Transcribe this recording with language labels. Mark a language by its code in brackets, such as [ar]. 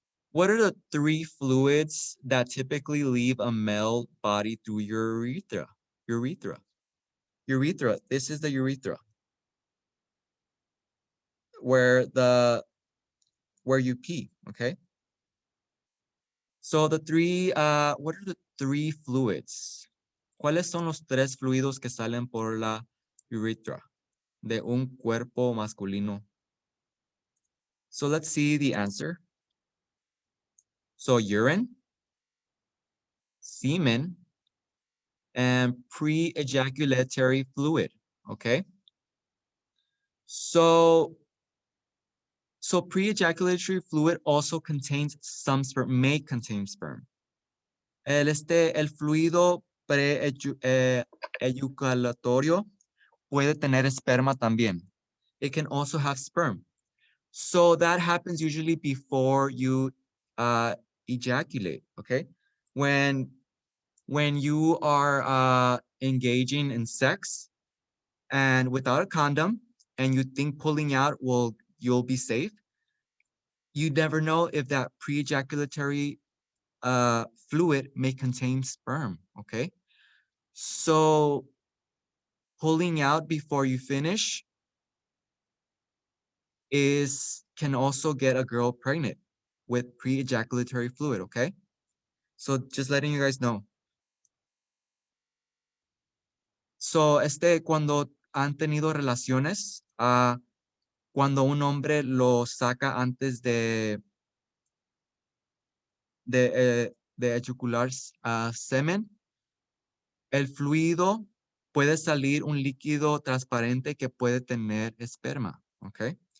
[en] What are the 3 fluids that typically leave a male body through your urethra? Urethra. Urethra. This is the urethra. Where you pee, okay? So the 3, what are the 3 fluids? [es] ¿Cuáles son los 3 fluidos que salen por la urethra de un cuerpo masculino? [en] So let's see the answer. So urine, semen, and pre-ejaculatory fluid, okay? So pre-ejaculatory fluid also contains some sperm, may contain sperm. [es] El fluido pre-ejaculatorio puede tener esperma también. [en] It can also have sperm. So that happens usually before you ejaculate, okay? When you are engaging in sex and without a condom and you think pulling out you'll be safe, you never know if that pre-ejaculatory fluid may contain sperm, okay? So pulling out before you finish can also get a girl pregnant with pre-ejaculatory fluid, okay? So just letting you guys know. [es] So cuando han tenido relaciones, cuando un hombre lo saca antes de ejacular semen, el fluido puede salir un líquido transparente que puede tener esperma, ¿ok?